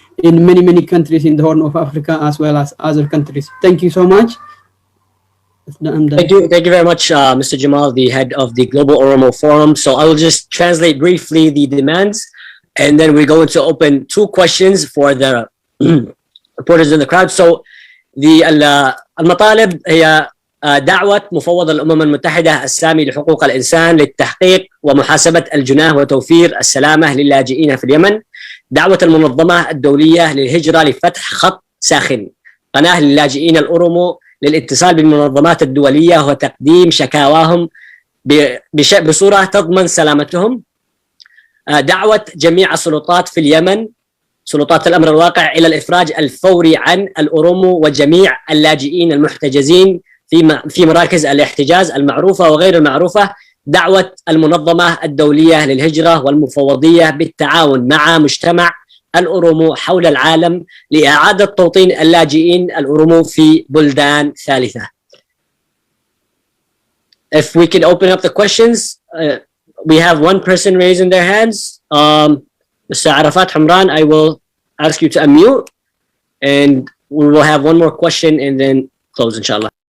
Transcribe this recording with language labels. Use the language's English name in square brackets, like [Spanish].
[English] in many countries in the Horn of Africa as well as other countries. Thank you so much. I'm done. Thank you very much, Mr. Jamal, the head of the Global Oromo Forum. So I will just translate briefly the demands, and then we're going to open 2 questions for the reporters in the crowd. So the [Arabic] المطالب هي دعوة مفوض الأمم المتحدة السامي لحقوق الإنسان للتحقيق ومحاسبة الجناه وتوفير السلامة للاجئين في اليمن، دعوة المنظمة الدولية للهجرة لفتح خط ساخن قناة للاجئين الأورومو للاتصال بالمنظمات الدولية وتقديم شكاواهم بصورة تضمن سلامتهم، دعوة جميع السلطات في اليمن سلطات الأمر الواقع إلى الإفراج الفوري عن الأورومو وجميع اللاجئين المحتجزين في مراكز الاحتجاز المعروفة وغير المعروفة، دعوة المنظمة الدولية للهجرة والمفوضية بالتعاون مع مجتمع الأورومو حول العالم لإعادة توطين اللاجئين الأورومو في بلدان ثالثة. [English] If we can open up the questions, we have one person raising their hands. Mr. Arafat Hamran, I will ask you to unmute, and we will have one more question and then close, inshallah.